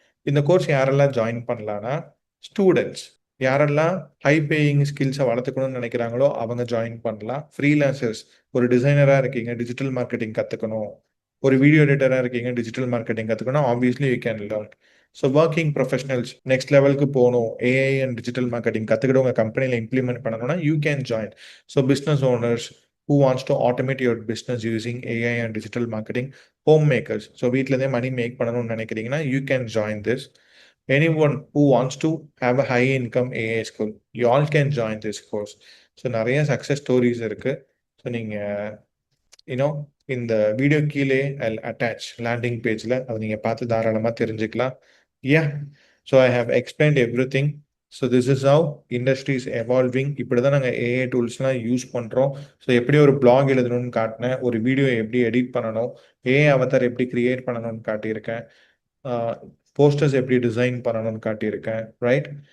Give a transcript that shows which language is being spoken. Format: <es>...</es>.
<ta>இந்த கோர்ஸ் யாரெல்லாம் ஜாயின் பண்ணலான்னா, ஸ்டூடெண்ட்ஸ் யாரெல்லாம் ஹை பேயிங் ஸ்கில்ஸை வளர்த்துக்கணும்னு நினைக்கிறாங்களோ அவங்க ஜாயின் பண்ணலாம். ஃப்ரீலான்சர்ஸ், ஒரு டிசைனராக இருக்கீங்க, டிஜிட்டல் மார்க்கெட்டிங் கற்றுக்கணும், ஒரு வீடியோ எடிட்டராக இருக்கீங்க, டிஜிட்டல் மார்க்கெட்டிங் கற்றுக்கணும்,</ta> <en>Obviously you can learn.</en> <ta>So working professionals next லெவலுக்கு போகணும், ஏஐ அண்ட் டிஜிட்டல் மார்க்கெட்டிங் கற்றுக்கிட்டு உங்கள் கம்பெனியில் இம்ப்ளிமெண்ட் பண்ணணும்னா</ta> <en>You can join. So business owners who wants to automate your business using AI and digital marketing, homemakers,</en> <ta>so வீட்டிலேருந்தே money make பண்ணணும்னு நினைக்கிறீங்கன்னா</ta> <en>you can join this. Anyone who wants to have a high income AI school, you all can join this course.</en> <ta>So நிறைய success stories இருக்குது. So நீங்கள் you know இந்த video கீழே attach landing பேஜில் அதை நீங்கள் பார்த்து தாராளமாக தெரிஞ்சுக்கலாம்.</ta> <en>So I have explained everything. So this is how industry is evolving.</en> <ta>இப்படி தான் நாங்கள் ஏஐ டூல்ஸ்லாம் யூஸ் பண்ணுறோம். ஸோ எப்படி ஒரு பிளாக் எழுதணும்னு காட்டினேன், ஒரு வீடியோ எப்படி எடிட் பண்ணணும், ஏஐ அவதார் எப்படி கிரியேட் பண்ணணும்னு காட்டியிருக்கேன், போஸ்டர்ஸ் எப்படி டிசைன் பண்ணணும்னு காட்டியிருக்கேன், ரைட்?</ta>